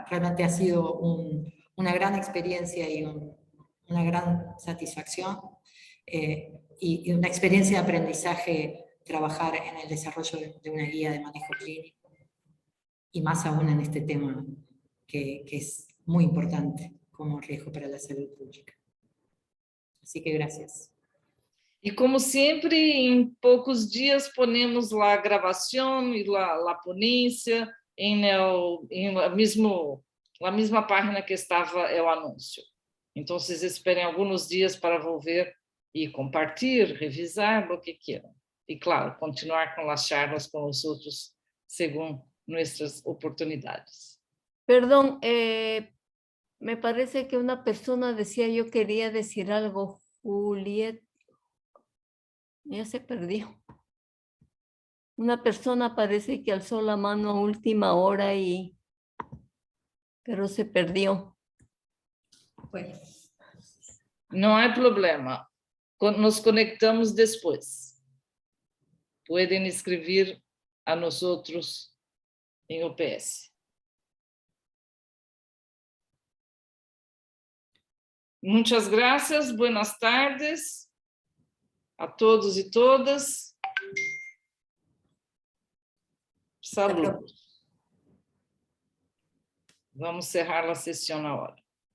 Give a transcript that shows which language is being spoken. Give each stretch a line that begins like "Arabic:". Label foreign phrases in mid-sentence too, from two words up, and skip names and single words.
Spanish: Realmente ha sido una gran experiencia y una gran satisfacción y una experiencia de aprendizaje trabajar en el desarrollo de una guía de manejo clínico y más aún en este tema que es muy importante como riesgo para la salud pública. Así que gracias.
Portuguese: E como sempre, em poucos dias ponemos lá a gravação e a ponência em la mesma página que estava o anúncio. Então, vocês esperem alguns dias para volver e compartilhar, revisar, o que queiram. E, claro, continuar com as charlas com os outros, segundo nossas oportunidades.
Spanish: Perdón, me parece que una persona decía, yo quería decir algo, Juliet. Ya se perdió. Una persona parece que alzó la mano a última hora pero se perdió. Bueno.
Portuguese: Não há problema. Nos conectamos depois. Podem escrever a nós outros em OPS. Muitas graças,
Spanish: buenas tardes a todos e todas.
Portuguese: Saúde. Vamos cerrar a sessão na hora.